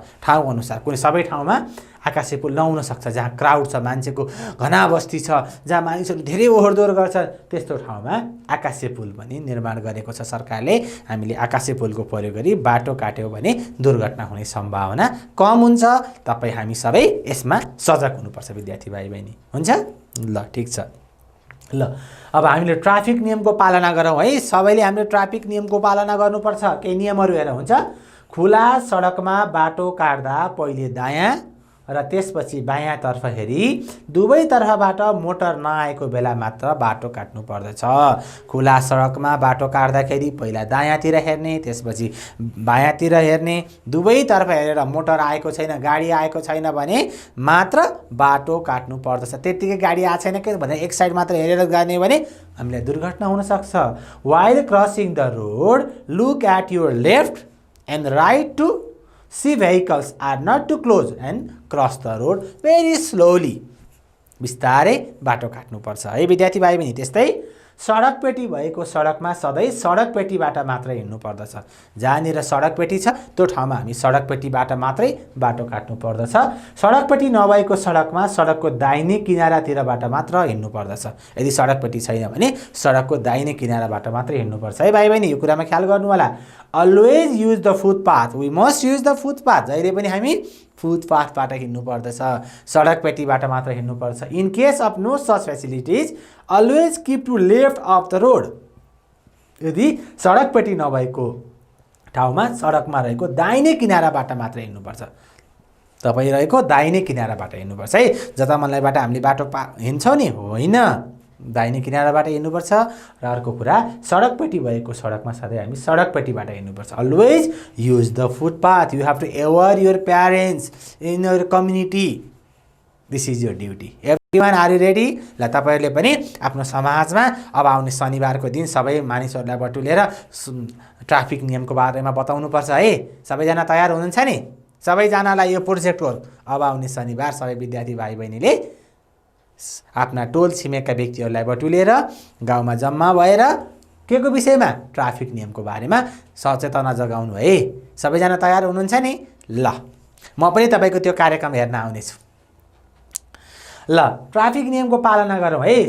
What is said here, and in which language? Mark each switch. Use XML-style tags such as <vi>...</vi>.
<ne>ठाउँ अनुसार कुनै सबै ठाउँमा आकाशे पुल नहुन सक्छ, जहाँ क्राउड छ, मान्छेको घना बस्ती छ, जहाँ मानिसहरू धेरै ओहोरदोहोर गर्छ, त्यस्तो ठाउँमा आकाशे पुल पनि निर्माण गरेको छ सरकारले। हामीले आकाशे पुलको प्रयोग गरी बाटो काट्यौँ भने दुर्घटना हुने सम्भावना कम हुन्छ। तपाईँ हामी सबै यसमा सजग हुनुपर्छ विद्यार्थी भाइ बहिनी। हुन्छ, ल ठिक छ। ल अब हामीले ट्राफिक नियमको पालना गरौँ है। सबैले हामीले ट्राफिक नियमको पालना गर्नुपर्छ। केही नियमहरू हेर हुन्छ। खुला सडकमा बाटो काट्दा पहिले दायाँ र त्यसपछि बायाँतर्फ हेरी दुवैतर्फबाट मोटर नआएको बेला मात्र बाटो काट्नु पर्दछ। खुला सडकमा बाटो काट्दाखेरि पहिला दायाँतिर हेर्ने, त्यसपछि बायाँतिर हेर्ने, दुवैतर्फ हेरेर मोटर आएको छैन, गाडी आएको छैन भने मात्र बाटो काट्नु पर्दछ। त्यत्तिकै गाडी आएको छैन के भनेर एक साइड मात्र हेरेर गर्ने भने हामीलाई दुर्घटना हुनसक्छ।</ne> <en>While crossing the road look at your left and right to see vehicles are not too close and cross the road very slowly।</en> <ne>बिस्तारै बाटो काट्नुपर्छ है विद्यार्थी भाइ बहिनी। त्यस्तै सडक पेटी भएको सडकमा सधैँ सडक पेटीबाट मात्रै हिँड्नु पर्दछ। जहाँनिर सडक पेटी छ त्यो ठाउँमा हामी सडक पेटीबाट मात्रै बाटो काट्नु पर्दछ। सडक पेटी नभएको सडकमा सडकको दाहिने किनारातिरबाट मात्र हिँड्नु पर्दछ। यदि सडक पेटी छैन भने सडकको दाहिने किनाराबाट मात्रै हिँड्नुपर्छ है भाइ बहिनी। यो कुरामा ख्याल गर्नु होला।</ne> <en>Always use the footpath, we must use the footpath.</en> <ne>जहिले पनि हामी फुटपाथबाट हिँड्नु पर्दछ, सडक पेटीबाट मात्र हिँड्नुपर्छ।</ne> <en>In case of no such facilities always keep to left of the road.</en> <ne>यदि सडक पेटी नभएको ठाउँमा सडकमा रहेको दाहिने किनाराबाट मात्र हिँड्नुपर्छ। तपाईँ रहेको दाहिने किनाराबाट हिँड्नुपर्छ है। जता मनलाईबाट हामीले बाटो हिँड्छौँ नि, होइन, दाहिने किनाराबाट हिँड्नुपर्छ। र अर्को कुरा, सडक पेटी भएको सडकमा सधैँ हामी सडक पेटीबाट हिँड्नुपर्छ।</ne> <en>Always use the footpath. You have to aware your parents in your community. This is your duty. Everyone are you ready?</en> <ne>ल तपाईँहरूले पनि आफ्नो समाजमा अब आउने शनिबारको दिन सबै मानिसहरूलाई बटुलेर ट्राफिक नियमको बारेमा बताउनुपर्छ है। सबैजना तयार हुनुहुन्छ नि? सबैजनालाई यो प्रोजेक्ट वर्क अब आउने शनिबार सबै विद्यार्थी भाइ बहिनीले आफ्ना टोल छिमेकका व्यक्तिहरूलाई बटुलेर गाउँमा जम्मा भएर के को विषयमा? ट्राफिक नियमको बारेमा सचेतना जगाउनु है। सबैजना तयार हुनुहुन्छ नि? ल म पनि तपाईँको त्यो कार्यक्रम हेर्न आउनेछु। ल ट्राफिक नियमको पालना गरौँ है।</ne>